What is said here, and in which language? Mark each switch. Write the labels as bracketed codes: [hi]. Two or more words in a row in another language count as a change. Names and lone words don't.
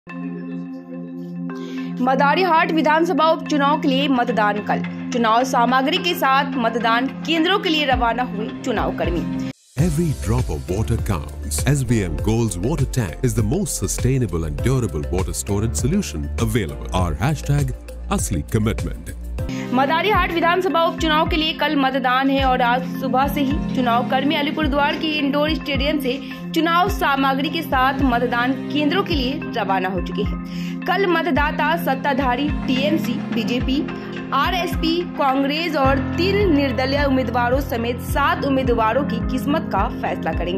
[hi] मदारीहाट विधानसभा उपचुनाव के लिए मतदान कल। चुनाव सामग्री के साथ मतदान केंद्रों के लिए रवाना हुए चुनाव कर्मी। [en] Every drop of water counts. SBM Gold's water tank is the most sustainable and durable water storage solution available. Our hashtag असली commitment. [hi] मदारीहाट विधानसभा उपचुनाव के लिए कल मतदान है और आज सुबह से ही चुनाव कर्मी अलीपुरद्वार के इंडोर स्टेडियम से चुनाव सामग्री के साथ मतदान केंद्रों के लिए रवाना हो चुके हैं। कल मतदाता सत्ताधारी टीएमसी, बीजेपी, आरएसपी, कांग्रेस और 3 निर्दलीय उम्मीदवारों समेत 7 उम्मीदवारों की किस्मत का फैसला करेंगे।